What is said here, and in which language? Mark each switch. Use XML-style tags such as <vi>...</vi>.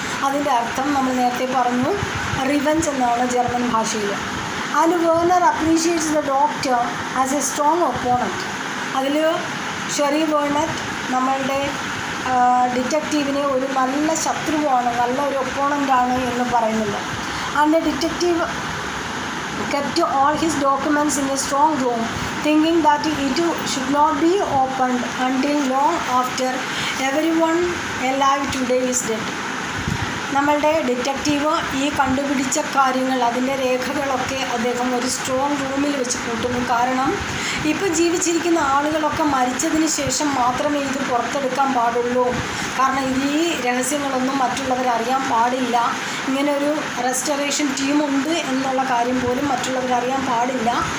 <ml>അതിൻ്റെ അർത്ഥം നമ്മൾ നേരത്തെ പറഞ്ഞു, റിവെഞ്ച് എന്നാണ് ജർമ്മൻ ഭാഷയിൽ.</ml> <en>And Werner appreciates the doctor as a strong opponent.</en> <ml>അതിൽ ഷെറി വേർണറ്റ് നമ്മളുടെ ഡിറ്റക്റ്റീവിനെ ഒരു നല്ല ശത്രുവാണ്, നല്ല ഒരു ഒപ്പോണൻ്റാണ് എന്ന് പറയുന്നുണ്ട്.</ml> <en>And the detective kept all his documents in a strong room, thinking that it should not be opened until long after everyone alive today is dead.</en> <ml>നമ്മളുടെ ഡിറ്റക്റ്റീവ് ഈ കണ്ടുപിടിച്ച കാര്യങ്ങൾ, അതിൻ്റെ രേഖകളൊക്കെ അദ്ദേഹം ഒരു സ്ട്രോങ് റൂമിൽ വെച്ച് കൂട്ടുന്നു. കാരണം ഇപ്പോൾ ജീവിച്ചിരിക്കുന്ന ആളുകളൊക്കെ മരിച്ചതിന് ശേഷം മാത്രമേ ഇത് പുറത്തെടുക്കാൻ പാടുള്ളൂ. കാരണം ഈ രഹസ്യങ്ങളൊന്നും മറ്റുള്ളവരറിയാൻ പാടില്ല. ഇങ്ങനെ ഒരു റെസ്റ്റോറേഷൻ ടീമുണ്ട് എന്നുള്ള കാര്യം പോലും മറ്റുള്ളവരറിയാൻ പാടില്ല.</ml>